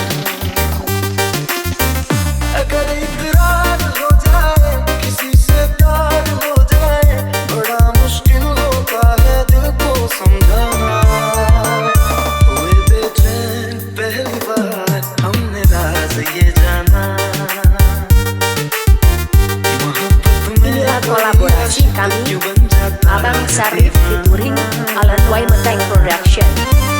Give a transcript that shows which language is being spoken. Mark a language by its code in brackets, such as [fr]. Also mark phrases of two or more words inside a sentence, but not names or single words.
[hi] अगर इकरार हो जाए किसी से प्यार हो जाए, बड़ा मुश्किल होता है दिल को समझाना। हुए बेचैन पहली बार हमने राज ये जाना, [ms] kolaborasi kami Abang Sarif featuring Alan Y Matay Production.